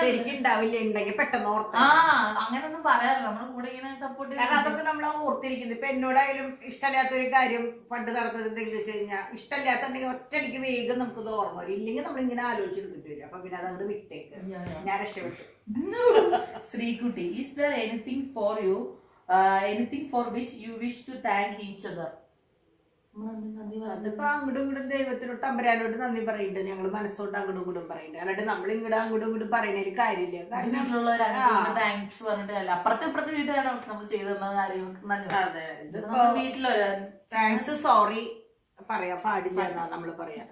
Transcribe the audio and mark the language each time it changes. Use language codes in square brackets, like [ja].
[ml] ശരിക്കും ഉണ്ടാവില്ല, ഉണ്ടെങ്കിൽ പെട്ടെന്ന് ഓർത്താ. അങ്ങനൊന്നും പറയാറില്ല, നമ്മുടെ കൂടെ ഇങ്ങനെ സപ്പോർട്ട്. കാരണം അതൊക്കെ നമ്മൾ ഓർത്തിരിക്കുന്നത്. ഇപ്പൊ എന്നോടായാലും ഇഷ്ടമില്ലാത്തൊരു കാര്യം പണ്ട് നടന്നത് എന്തെങ്കിലും വെച്ച് കഴിഞ്ഞാൽ ഇഷ്ടമില്ലാത്തുണ്ടെങ്കിൽ ഒറ്റയടിക്ക് വേഗം നമുക്കത് ഓർമ്മ വരും. ഇല്ലെങ്കിൽ നമ്മളിങ്ങനെ ആലോചിച്ചെടുത്തിട്ട് വരും. അപ്പൊ പിന്നെ അതങ്ങോട്ട് വിട്ടേക്ക്, ഞാൻ രക്ഷപ്പെട്ടു. [en] Sreekutty, is there anything for you, anything for which you wish to thank each other? [ml] അതിപ്പോ അങ്ങോട്ടും ഇങ്ങോട്ടും ദൈവത്തിനോട് തമ്പരാനോട് നന്ദി പറയുന്നുണ്ട്. ഞങ്ങൾ മനസ്സോട്ട് അങ്ങോട്ടും ഇങ്ങോട്ടും പറയുന്നുണ്ട്. അല്ലാണ്ട് നമ്മൾ ഇങ്ങോട്ട് അങ്ങോട്ടും ഇങ്ങോട്ടും പറയുന്നതിൽ കാര്യമില്ല. കാരണം താങ്ക്സ് പറഞ്ഞിട്ടല്ല, അപ്പുറത്തെ ഇപ്പുറത്തെ വീട്ടുകാരാണ് നമ്മൾ ചെയ്തു തന്ന കാര്യങ്ങൾക്ക് വീട്ടിലൊരു താങ്ക്സ് സോറി പറയാൻ പാടില്ല എന്നാ നമ്മള് പറയാ.